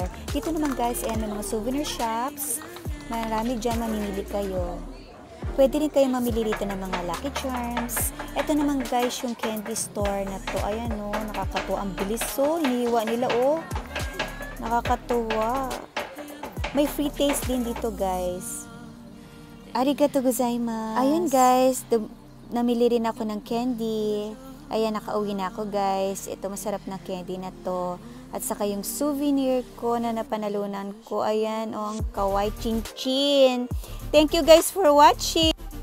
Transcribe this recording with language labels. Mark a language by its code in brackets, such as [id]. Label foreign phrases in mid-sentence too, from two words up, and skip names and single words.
[tl] Dito naman guys, may mga souvenir shops. Marami dyan, mamimili kayo. Pwede rin kayo mamili dito ng mga Lucky Charms. Ito naman guys, yung candy store na to. Ayan o, nakakatuwa. Ang bilis o, hinihiwa nila o. Nakakatuwa. May [en] free taste [tl] din dito guys. [ja] ありがとうございます. [tl] Ayun guys, namili rin ako ng candy. Ayan, nakauwi na ako guys. Ito masarap na candy na to. At saka yung souvenir ko na napanalunan ko. Ayan, ang kawaii chinchin. [en] Thank you guys for watching.